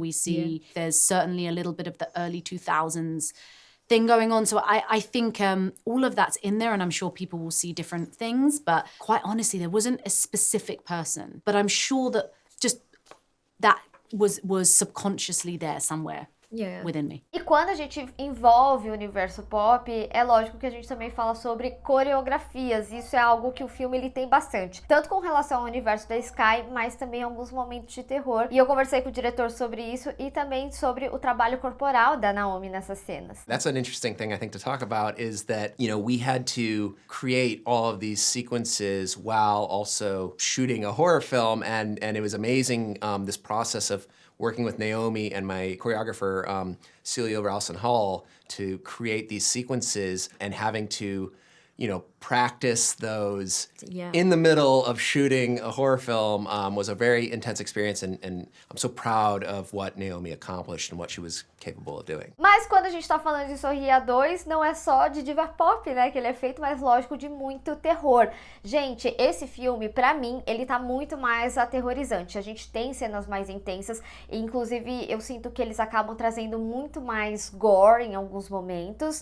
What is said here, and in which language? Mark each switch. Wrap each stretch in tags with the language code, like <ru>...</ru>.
<en>We see there's certainly a little bit of the early 2000s thing going on. So I think all of that's in there, and I'm sure people will see different things. But quite honestly, there wasn't a specific person. But I'm sure that just that was subconsciously there somewhere within me.</en> <pt>E quando a gente envolve o universo pop, é lógico que a gente também fala sobre coreografias. Isso é algo que o filme ele tem bastante. Tanto com relação ao universo da Sky, mas também alguns momentos de terror. E eu conversei com o diretor sobre isso e também sobre o trabalho corporal da Naomi nessas cenas.</pt> <en>That's an interesting thing I think to talk about is that, we had to create all of these sequences while also shooting a horror film. And it was amazing, this process of working with Naomi and my choreographer, Celia Ralston Hall, to create these sequences and having to, practice those in the middle of shooting a horror film was a very intense experience. And I'm so proud of what Naomi accomplished and what she was capable of doing.</en> <pt>Mas quando a gente tá falando de Sorria 2, não é só de diva pop, né, que ele é feito, mas lógico de muito terror. Gente, esse filme, pra mim, ele tá muito mais aterrorizante. A gente tem cenas mais intensas e, inclusive, eu sinto que eles acabam trazendo muito mais gore em alguns momentos.</pt>